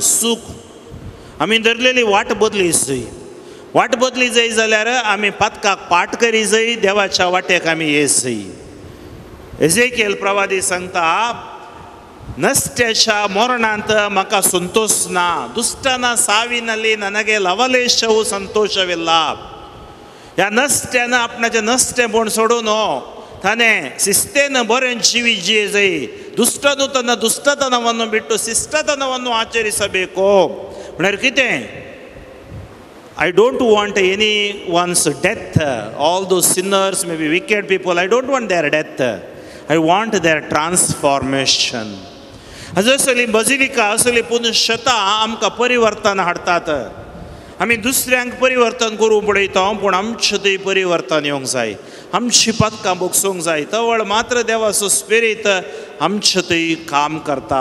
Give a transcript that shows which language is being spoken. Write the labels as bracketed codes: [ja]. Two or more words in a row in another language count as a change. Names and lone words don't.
[kok] सूख आमी धरलेली वाट बदली जाय. वाट बदली जाय जाल्यार आमी पातकाक पाट करी जाय, देवाच्या वाटेक आमी ये जाय. एजेकिएल प्रवादी सांगता, नसत्याच्या मरणांत म्हाका संतोष ना, [kn] दुष्टನ ಸಾವಿನಲ್ಲಿ ನನಗೆ ಲವಲೇಶವೂ ಸಂತೋಷವಿಲ್ಲ. [kok] ह्या नसत्यानं आपणाचें नसतेपण सोडून ताणें शिस्तेन बरें जिवी जिये जाय. [kn] दुष्टನು ತನ್ನ ದುಷ್ಟತನವನ್ನು ಬಿಟ್ಟು ಶಿಷ್ಟತನವನ್ನು ಆಚರಿಸಬೇಕು. [kok] म्हळ्यार कितें? [en] I don't want anyone's death. All those sinners, maybe wicked people, I don't want their death. I want their transformation. [kok] असली बजिलिका असली पुनशता आमकां परिवर्तन हाडटात. आमी दुसऱ्यांक परिवर्तन करूंक पळयता, पूण आमचें थंय परिवर्तन येवंक जाय. आमची पातकां भोगसूंक जाय. तवळ मात्र देवाचो स्पिरीट आमचें थंय काम करता.